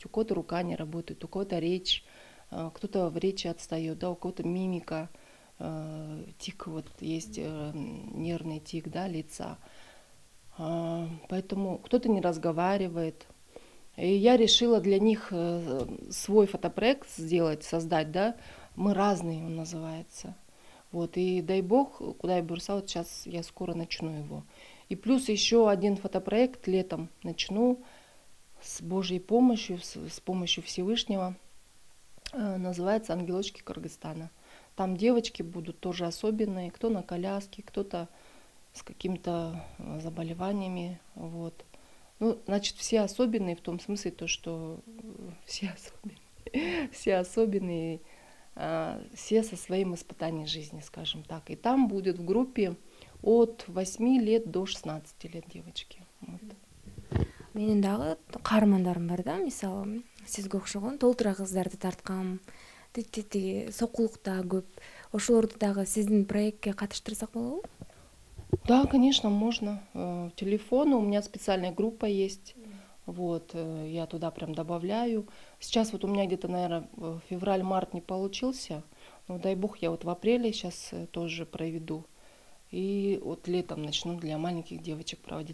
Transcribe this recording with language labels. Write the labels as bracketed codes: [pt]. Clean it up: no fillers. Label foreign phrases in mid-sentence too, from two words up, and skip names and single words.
[ru] У кого-то рука не работает, у кого-то речь, кто-то в речи отстает, да, у кого-то мимика, тик, вот есть нервный тик, да, лица. Поэтому кто-то не разговаривает. И я решила для них свой фотопроект сделать, создать, да. «Мы разные» он называется. Вот, и дай бог, [ky] кудай буйруса, [ru] вот сейчас я скоро начну его. И плюс еще один фотопроект летом начну с Божьей помощью, с помощью Всевышнего. Называется «Ангелочки Кыргызстана». Там девочки будут тоже особенные, кто на коляске, кто-то с какими-то заболеваниями. Вот. Ну, значит, все особенные в том смысле, то, что все особенные, все особенные, все со своим испытанием жизни, скажем так. И там будет в группе от 8 лет до 16 лет девочки. Вот. [ky] Менин дагы каармандарым бар да, мисалы сизге окшогон толтура кыздарды тарткам, тиги сокулук да көп. Ошолорду дагы сиздин проектке катыштырсак болобу? [ru] Да, конечно, можно. Телефон, у меня специальная группа есть. Вот, я туда прям добавляю. Сейчас вот у меня где-то, наверное, февраль-март не получился. Но дай бог, я вот в апреле сейчас тоже проведу. И вот летом начну для маленьких девочек проводить.